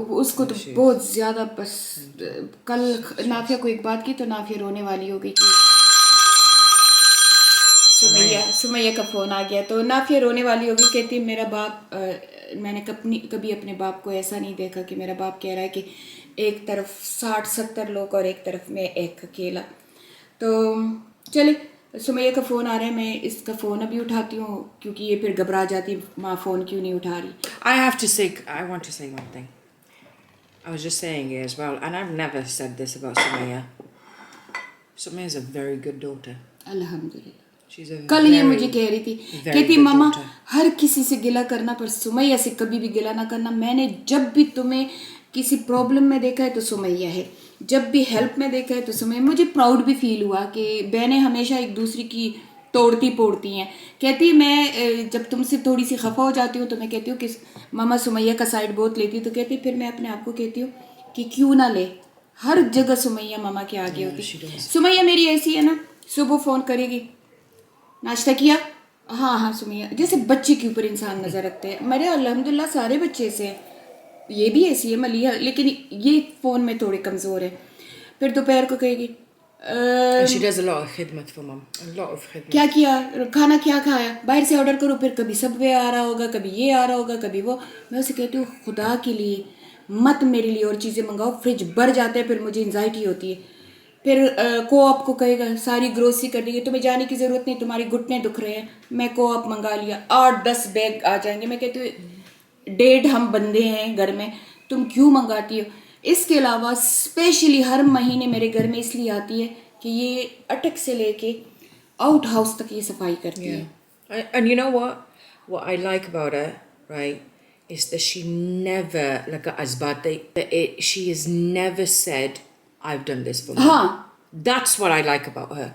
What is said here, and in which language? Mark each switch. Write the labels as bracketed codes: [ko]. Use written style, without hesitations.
[ur] اس کو تو بہت زیادہ, بس کل نافیہ کو ایک بات کی تو نافیہ رونے والی ہو گئی کہ سمیہ کا فون آ گیا تو نافیہ رونے والی ہوگی, کہتی میرا باپ, میں نے کبھی اپنے باپ کو ایسا نہیں دیکھا کہ میرا باپ کہہ رہا ہے کہ ایک طرف 60-70 لوگ اور ایک طرف میں ایک اکیلا. تو چلے سمیہ کا فون آ رہا ہے, میں اس کا فون ابھی اٹھاتی ہوں کیونکہ یہ پھر گھبرا جاتی, ماں فون کیوں نہیں اٹھا رہی. [en] I want to say one thing. I was just saying it as well, and I've never said this about Sumaya. Sumaya is a very good daughter. [ur] الحمدللہ. [en] She's a [ur] کل یہ مجھے کہہ رہی تھی, کہتی [en] good [ur] ماما [en] daughter. [ur] ہر کسی سے گلا کرنا پر سمیہ سے کبھی بھی گلا نہ کرنا. میں نے جب بھی تمہیں کسی پرابلم میں دیکھا ہے تو سمیہ ہے, جب بھی ہیلپ میں دیکھا ہے تو سمیہ. مجھے پراؤڈ بھی فیل ہوا کہ بہنیں ہمیشہ ایک دوسری کی توڑتی پوڑتی ہیں. کہتی میں جب تم سے تھوڑی سی خفا ہو جاتی ہوں تو میں کہتی ہوں کہ ماما سمیہ کا سائڈ بہت لیتی, تو کہتی پھر میں اپنے آپ کو کہتی ہوں کہ کیوں نہ لے, ہر جگہ سمیہ ماما کے آگے ہوتی. سمیہ میری ایسی ہے نا, صبح فون کرے گی, ناشتہ کیا, ہاں سمیہ, جیسے بچے کے اوپر انسان نظر رکھتے ہیں. میرے الحمدللہ سارے بچے ایسے ہیں, یہ بھی ایسی ہے ملیحہ, لیکن یہ فون میں تھوڑے کمزور ہے. پھر دوپہر کو کہے گی [en] And she does a lot of khidmat for mum. A lot of khidmat. [ur] کیا کیا, کھانا کیا کھایا, باہر سے آرڈر کرو. پھر کبھی سب وے آ رہا ہوگا, کبھی یہ آ رہا ہوگا, کبھی وہ. میں اسے کہتی ہوں خدا کے لیے مت میرے لیے اور چیزیں منگاؤ, فریج بھر جاتا ہے, پھر مجھے انزائٹی ہوتی ہے. پھر کو آپ کو کہے گا ساری گروسری کر دی, تمہیں جانے کی ضرورت نہیں, تمہاری گھٹنے دکھ رہے ہیں, میں کو آپ منگا لیا, 8-10 بیگ آ جائیں گے. میں کہتی ہوں 1.5 ہم بندے ہیں گھر میں, تم کیوں منگاتی ہو. اس کے علاوہ اسپیشلی ہر مہینے میرے گھر میں اس لیے آتی ہے کہ یہ اٹک سے لے کے آؤٹ ہاؤس تک یہ صفائی کرتی ہے. [en] And you know what I like about her, right, is that she never, like Azbate, she has never said, I've done this for me. [ur] ہاں, [en] That's what I like about her.